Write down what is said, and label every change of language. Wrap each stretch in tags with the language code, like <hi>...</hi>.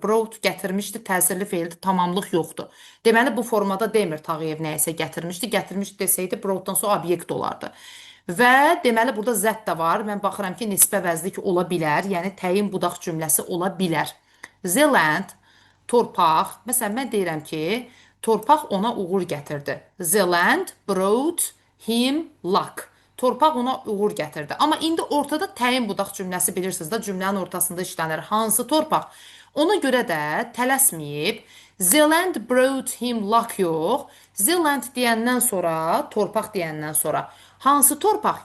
<az>Brought gətirmişdi, təsirli feildir, tamamlıq yoxdur. Deməli, bu formada demir Tağıyev nəyisə gətirmişdi. Gətirmişdi desəydi, broughtdan sonra obyekt olardı. Və deməli, burada zət də var. Mən baxıram ki, nisbə vəzlik ola bilər. Yəni, təyin budaq cümləsi ola bilər.</az> <en>The land,</en> <az>torpaq. Məsələn, mən deyirəm ki, torpaq ona uğur gətirdi.</az> <en>The land brought him luck.</en> <az>Torpaq ona uğur gətirdi. Amma indi ortada təyin budaq cümləsi bilirsiniz də, cümlənin ortasında işlənir. Hansı torpaq? Ona görə də tələsməyib,</az> <en>the land brought him luck</en> <az>yox,</az> <en>the land</en> <az>deyəndən sonra, torpaq deyəndən sonra, hansı torpaq?</az>